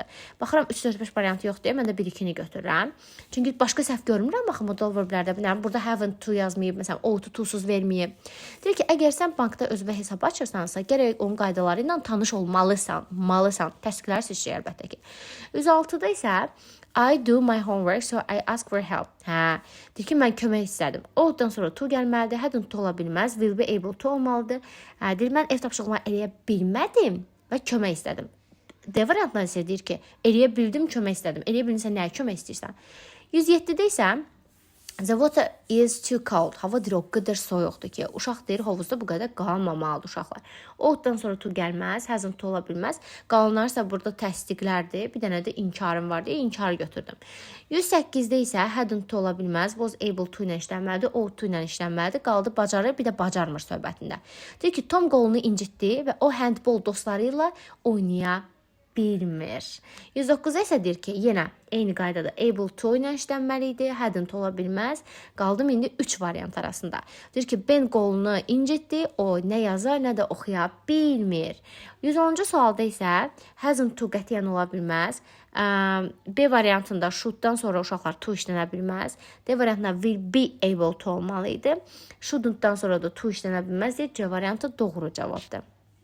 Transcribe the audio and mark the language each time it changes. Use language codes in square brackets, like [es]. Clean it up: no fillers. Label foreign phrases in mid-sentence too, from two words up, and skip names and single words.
[az] Baxıram 3, 4, 5 variantı yoxdur deyə mən də 1, 2-ni götürürəm. Çünki başqa səhv görmürəm, baxın modal verblərdə bilirəm. Burada [en] haven't to [az] yazmayıb, məsələn, [en] ought to-suz [az] verməyib. Deyir ki, əgər sən bankda özünə hesab açırsansa, gərək onun qaydaları ilə tanış olmalısan, təsdiqləri seçəcək əlbəttə ki. [en] 106-da isə I do my homework, so I ask for help. [az] Deyir ki, mən kömək istədim. Ought-dan sonra to gəlməlidir, [en] hadn't to [az] ola bilməz, [en] will be able to [az] olmalıdır. Deyir, mən ev tapşırığımı eləyə bilmədim və kömək istədim. D variantından isə deyir ki, eləyə bildim, kömək istədim. Eləyə bilmirsən, nəyə kömək istəyirsən? [en] 107-də isə the water is too cold. [az] Hava deyir, o qədər soyuqdur ki, uşaq deyir, hovuzda bu qədər qalmamalıdır uşaqlar. Ought-dan sonra to gəlməz, [en] hasn't to [az] ola bilməz. Qalanlar isə burada təsdiqlərdir. Bir dənə də inkarım var deyə inkarı götürdüm. 108-də isə [en] hadn't to [az] ola bilməz, [en] was able to [az] ilə işlənməlidir, [en] ought to [az] ilə işlənməlidir. Qaldı bacarır, bir də bacarmır söhbətində. Deyir ki, Tom qolunu incitdi və o handball dostları ilə oynaya bilmir. 109-da isə deyir ki, yenə eyni qaydada [en] able to [az] ilə işlənməli idi, hadn't ola bilməz. Qaldım indi 3 variant arasında. Deyir ki, Ben qolunu incitdi, o nə yazar, nə də oxuya bilmir. 110-cu sualda isə [en] hasn't to [az] qətiyyən ola bilməz. B variantında shoulddan sonra uşaqlar to işlənə bilməz. D variantında [en] will be able to [az] olmalı idi. Shouldn't-dan sonra da to işlənə bilməz. C variantı doğru cavabdır.